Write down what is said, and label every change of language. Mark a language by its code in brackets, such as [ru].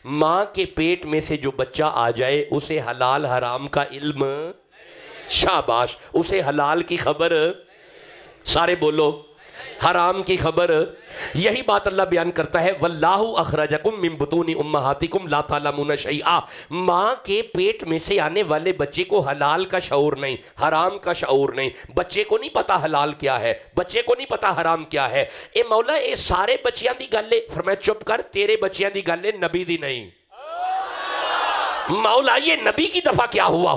[ur] ماں کے پیٹ میں سے جو بچہ آ جائے اسے حلال حرام کا علم, شاباش, اسے حلال کی خبر, سارے بولو حرام کی خبر. [ar] یہی بات اللہ بیان کرتا ہے واللہ اخرجکم من بطون امہاتکم لا تعلمون شیئا. [ur] ماں کے پیٹ میں سے آنے والے بچے کو حلال کا شعور نہیں, حرام کا شعور نہیں. بچے کو نہیں پتا حلال کیا ہے, بچے کو نہیں پتا حرام کیا ہے. [pa] اے مولا اے سارے بچیاں دی گل. فرمایا چپ کر, تیرے بچیاں دی گل نبی دی نہیں. [ur] مولا یہ نبی کی دفعہ کیا ہوا.